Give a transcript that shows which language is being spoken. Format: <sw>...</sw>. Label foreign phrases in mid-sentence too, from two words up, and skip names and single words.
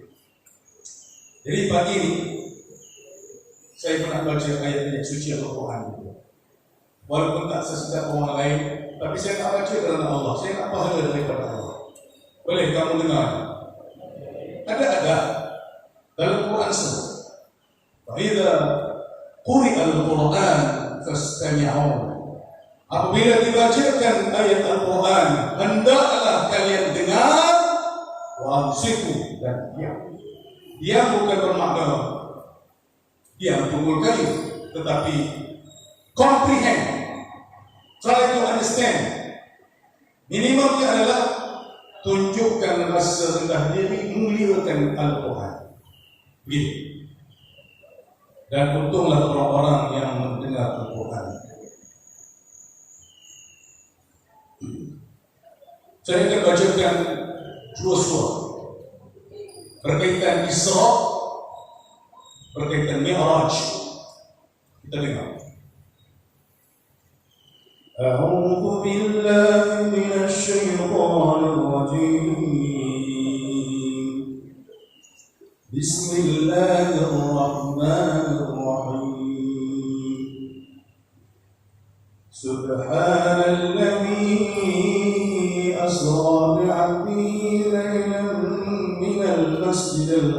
<ms>Jadi pagi ini saya pernah baca ayat-ayat suci Al-Quran. Walaupun tak sesedap orang lain, tapi saya tak baca kerana Allah. Saya nak pahala daripada Allah. Boleh kamu dengar? Ada dalam Quran sebut.</ms> <ar>فإذا قرئ القرآن فاستمعوا.</ar> <ms>Apabila dibacakan ayat Al-Quran, hendaklah kalian dengar</ms> <ar>وأنصتوا</ar> <ms>dan diam. Diam bukan bermakna diam tunggu kali, tetapi</ms> <en>comprehend, try to understand.</en> <ms>Minimumnya adalah tunjukkan rasa rendah diri, muliakan Al-Quran. Begitu. Dan untunglah orang-orang yang mendengar Al-Quran. Saya akan bacakan dua surah berkaitan Isra, berkaitan Mi'raj. Kita dengar.</ms> <ar>أعوذ بالله من الشيطان الرجيم بسم الله الرحمن الرحيم سبحان الذي أسرى بعبده ليلا من المسجد</ar>